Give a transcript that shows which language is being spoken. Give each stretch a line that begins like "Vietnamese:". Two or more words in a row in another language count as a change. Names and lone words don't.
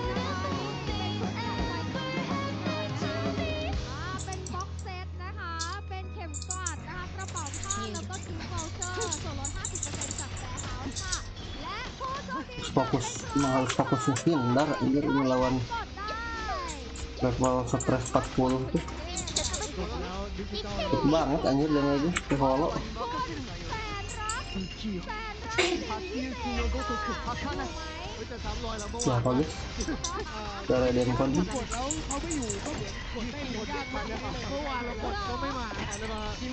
Thai: เป็นบ็อกเซตนะคะเป็นเข็มกลัดนะคะกระเป๋าผ้าแล้วก็กิฟต์วอลเชอร์ส่วนลด 50% จากแบร์เฮาส์ค่ะและผู้โชคดี
Indonesian: harus fokus menghindar anjir ini lawan
English: level stress
Indonesian: 40 tuh cepet banget anjir damage ke holo siapa guys cara Denpon
Thai: กดแล้วเขาไม่อยู่ก็เหมือนกดได้เหมือนยากมากนะครับเมื่อวานเรากดก็ไม่มาแล้วมา